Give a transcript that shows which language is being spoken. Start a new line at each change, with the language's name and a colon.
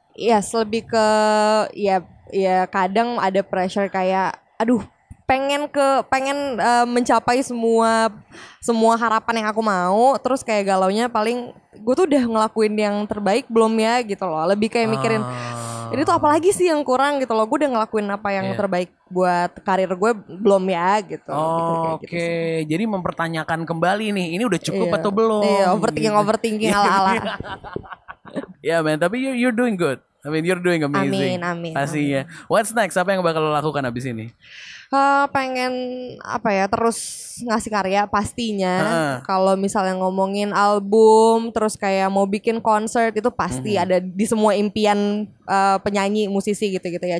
Indonesian: Yes, lebih ke ya kadang ada pressure kayak aduh pengen mencapai semua harapan yang aku mau, terus kayak galaunya paling gue tuh udah ngelakuin yang terbaik belum ya gitu loh. Lebih kayak mikirin ini tuh apalagi sih yang kurang gitu loh. Gue udah ngelakuin apa yang terbaik buat karir gue belum ya gitu. Oke. Jadi mempertanyakan kembali nih, ini udah cukup atau belum? Iya, overthinking ala-ala.
English: Ya man,
Indonesian: tapi
English: you're doing good. I mean you're doing amazing.
Indonesian: Amin. Pastinya.
English: What's next?
Indonesian: Apa yang bakal lo lakukan abis ini? Pengen terus ngasih karya pastinya. Kalau misalnya ngomongin album, terus kayak mau bikin konser itu pasti ada di semua impian penyanyi, musisi gitu-gitu ya.